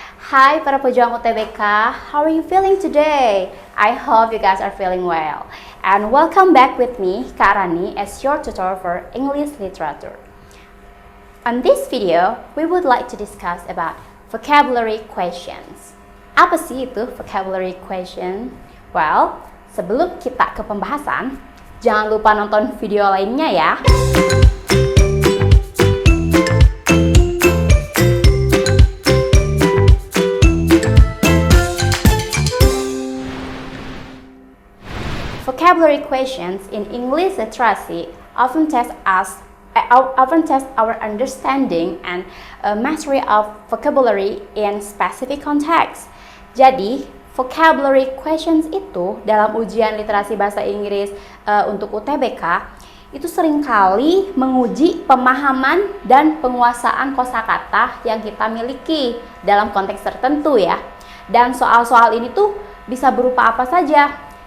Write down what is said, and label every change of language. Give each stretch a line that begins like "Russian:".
Indonesian: Hai para pejuang
English: UTBK, how are you feeling today? I hope you guys are feeling well. And welcome back with me, Kak Rani, as your tutor for English Literature. On this video, we would like to discuss about vocabulary questions.
Indonesian: Apa sih itu vocabulary question? Well, sebelum kita ke pembahasan, jangan lupa nonton video lainnya ya.
English: Vocabulary questions in English literacy often test our understanding and mastery of vocabulary in specific context.
Indonesian: Jadi, vocabulary questions itu dalam ujian literasi bahasa Inggris untuk UTBK itu seringkali menguji pemahaman dan penguasaan kosakata yang kita miliki dalam konteks tertentu ya. Dan soal-soal ini tuh bisa berupa apa saja?